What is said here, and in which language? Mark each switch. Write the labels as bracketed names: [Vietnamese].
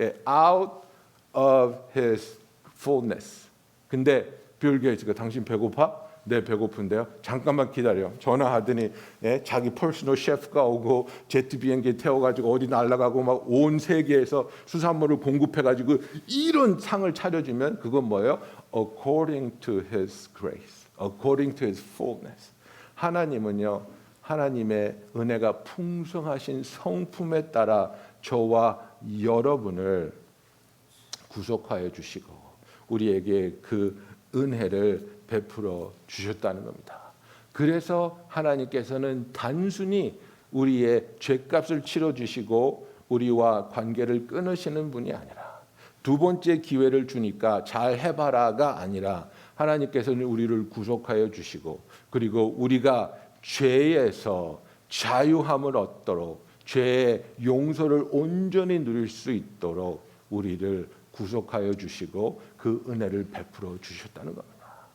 [English] Out of His fullness. [Korean] 근데 빌 게이츠가 당신 배고파? 네, 배고픈데요. 잠깐만 기다려. 전화하더니 자기 퍼스널 셰프가 오고 제트 비행기 태워가지고 어디 날아가고 막 온 세계에서 수산물을 공급해가지고 이런 상을 차려주면 그건 뭐예요? [English] According to His grace, according to His fullness. [Korean] 하나님은요, 하나님의 은혜가 풍성하신 성품에 따라 저와 여러분을 구속하여 주시고 우리에게 그 은혜를 베풀어 주셨다는 겁니다. 그래서 하나님께서는 단순히 우리의 죄값을 치러 주시고 우리와 관계를 끊으시는 분이 아니라, 두 번째 기회를 주니까 잘 해봐라가 아니라, 하나님께서는 우리를 구속하여 주시고, 그리고 우리가 죄에서 자유함을 얻도록, 죄의 용서를 온전히 누릴 수 있도록 우리를 구속하여 주시고 그 은혜를 베풀어 주셨다는 겁니다.